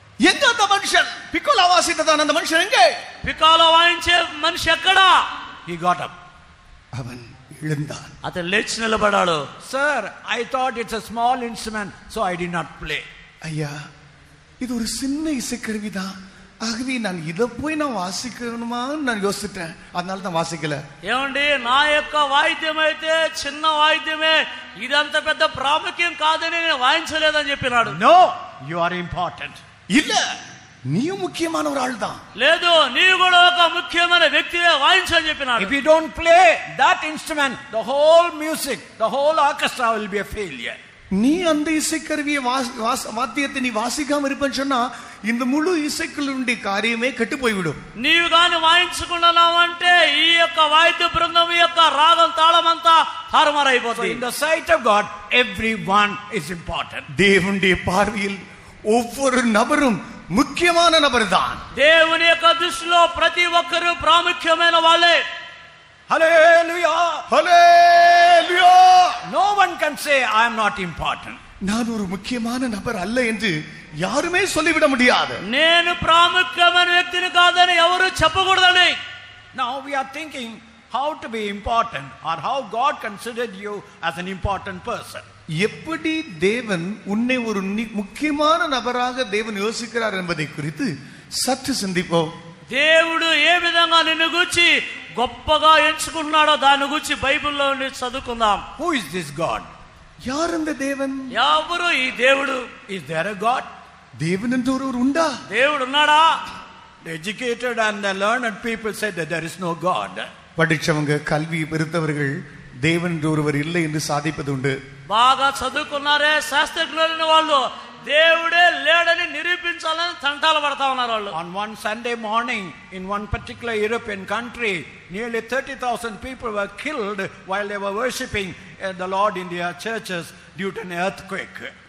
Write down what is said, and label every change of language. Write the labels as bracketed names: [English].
[Tamil] எங்க அந்த மனுஷன் பிக்கோலா வாசித்ததான் அந்த மனுஷன் எங்கே? [Telugu] పికాలో వాయించే మనిషి ఎక్కడా? [English] He got up. [Tamil] அவன் எழுந்தான். [Telugu] అతను లేచి నిలబడాడు. [English] Sir, I thought it's a small instrument, so I did not play. [Tamil] ஐயா, இது ஒரு சின்ன இசைக்கருவிதான், ஆகவே நான் இதை போய் நான் வாசிக்கணுமான்னு நான் யோசிச்சிட்டேன், அதனால தான் வாசிக்கல. [Telugu] ఏమండి, నా యొక్క వాయిద్యం అయితే చిన్న వాయిద్యమే, ఇదంత పెద్ద ప్రాముఖ్యం కాదని నేను వాయించలేదని చెప్పినాడు. [English] No, you are important. [Tamil] இல்ல, நீயும் முக்கியமான ஒரு ஆள் தான். [Telugu] లేదు, నీవు కూడా ఒక ముఖ్యమైన వ్యక్తివే, వాయించని చెప్పినాడు. [English] If you don't play that instrument, the whole music, the whole orchestra will be a failure. [Tamil] நீ அந்த இசைக்கருவியை வாத்தியத்தை நீ வாசிக்காம இருப்பேன்னு சொன்னா இந்த முழு இசைக்குழுடைய காரியமே கெட்டு போய்விடும். [Telugu] నీవు గాని వాయించుకున్నావంటే ఈ యొక్క వాయిద్య బృందం యొక్క రాగం తాళం అంతా తారుమారైపోతుంది. [English] In the sight of God, everyone is important. [Tamil] தேவனுடைய பார்வையில் ஒவ்வொரு நபரும் முக்கியமான நபர் தான். [Telugu] దేవుని యొక్క దృష్టిలో ప్రతి ఒక్కరూ ప్రాముఖ్యమైన వాళ్ళే. [English] Hallelujah! [Tamil] Hallelujah! [English] No one can say I am not important. [Tamil] நான் ஒரு முக்கியமான நபர் அல்ல என்று யாருமே சொல்லிவிட முடியாது. [Telugu] నేను ప్రాముఖ్యమైన వ్యక్తిని కాదని ఎవరు చెప్పకూడదండి. [English] Now we are thinking how to be important or how God considered you as an important person. [Tamil] எப்படி தேவன் உன்னை ஒரு முக்கியமான நபராக தேவன் யோசிக்கிறார் என்பதை குறித்து சற்று சிந்திப்போம். [Telugu] దేవుడు ఏ విధంగా నిన్ను గూర్చి గొప్పగా ఎంచుకున్నాడో దాని గురించి బైబిల్లో నుండి చదువుకుందాం. [English] Who is this God? [Tamil] யார் அந்த தேவன்? [Telugu] ఎవరు ఈ దేవుడు? [English] Is there a God? [Tamil] தேவன் என்று ஒருவர் உண்டா? [Telugu] దేవుడు ఉన్నాడా? [English] The educated and the learned people said that there is no God. [Tamil] படிச்சவங்க, கல்வி பெருத்தவர்கள் தேவன் என்று ஒருவர் இல்லை என்று சாதிப்பது உண்டு. [Telugu] బాగా చదువుకున్నారే, శాస్త్రజ్ఞులైన వాళ్ళు దేవుడే లేడని నిరూపించాలని తంటాలు పడతా ఉన్నారు వాళ్ళు. [English] On one Sunday morning in one particular European country, nearly 30,000 people were killed while they were worshipping the Lord in their churches due to an earthquake.